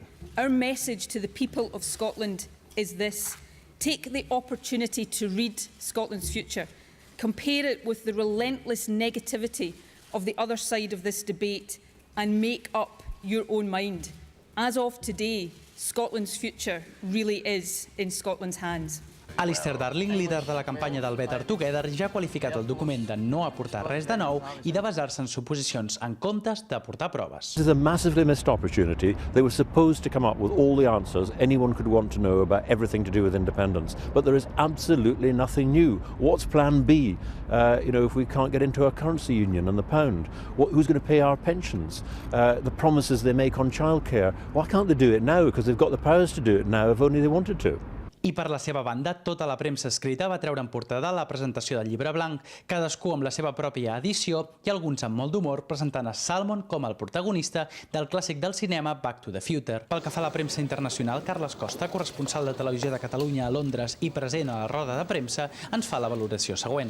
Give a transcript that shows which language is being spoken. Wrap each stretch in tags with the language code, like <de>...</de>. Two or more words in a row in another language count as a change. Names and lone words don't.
<en>Our message to the people of Scotland is this: take the opportunity to read Scotland's future compare it with the relentless negativity of the other side of this debate and make up your own mind. As of today, Scotland's future really is in Scotland's hands.</en> <ca>Alistair Darling, líder de la campanya del Better Together, ja ha qualificat el document de no aportar res de nou i de basar-se en suposicions en comptes d'aportar proves.</ca> <en>This is a massively missed opportunity. They were supposed to come up with all the answers anyone could want to know about everything to do with independence, but there is absolutely nothing new. What's plan B? If we can't get into a currency union and the pound, who's going to pay our pensions? The promises they make on childcare. Why can't they do it now? Because they've got the powers to do it now if only they wanted to.</en> <ca>I per la seva banda, tota la premsa escrita va treure en portada la presentació del llibre blanc, cadascú amb la seva pròpia edició i alguns amb molt d'humor presentant a Salmon com el protagonista del clàssic del cinema Back to the Future. Pel que fa a la premsa internacional, Carles Costa, corresponsal de Televisió de Catalunya a Londres i present a la roda de premsa, ens fa la valoració següent.</ca>